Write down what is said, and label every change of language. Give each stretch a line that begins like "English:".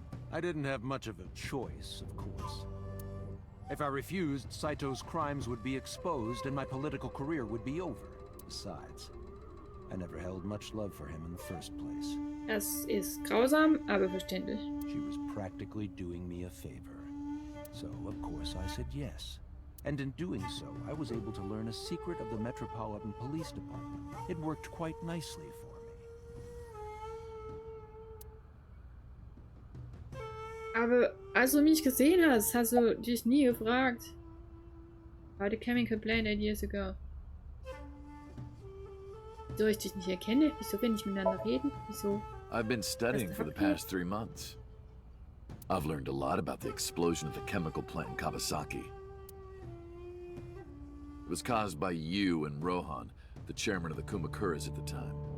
English: I didn't have much of a choice, of course. If I refused, Saito's crimes would be exposed and my political career would be over. Besides, I never held much love for him in the first place.
German: Das ist grausam, aber verständlich.
English: She was practically doing me a favor. So, of course, I said yes. And in doing so, I was able to learn a secret of the Metropolitan Police Department. It worked quite nicely for me.
German: Aber als du mich gesehen hast, hast du dich nie gefragt.
English: How the chemical plant 8 years ago.
German: Wieso ich dich nicht erkenne? Wieso wir nicht miteinander reden? Wieso?
English: I've been studying for the past 3 months. I've learned a lot about the explosion of the chemical plant in Kawasaki. It was caused by you and Rohan, the chairman of the Kumakuras at the time.